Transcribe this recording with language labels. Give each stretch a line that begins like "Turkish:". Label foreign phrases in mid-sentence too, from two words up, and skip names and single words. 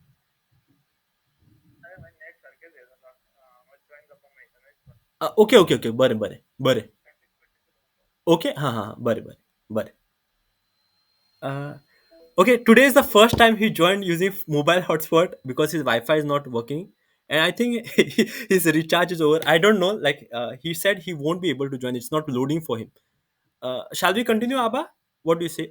English: Okay, okay, okay.
Marathi: बरे बरे बरे. Okay, हाँ हाँ हाँ, बरे बरे बरे.
English: Uh, okay, today is the first time he joined using mobile hotspot because his Wi-Fi is not working, and I think his recharge is over. I don't know. Like he said, he won't be able to join. It's not loading for him. Shall we continue, Abba? What do you say?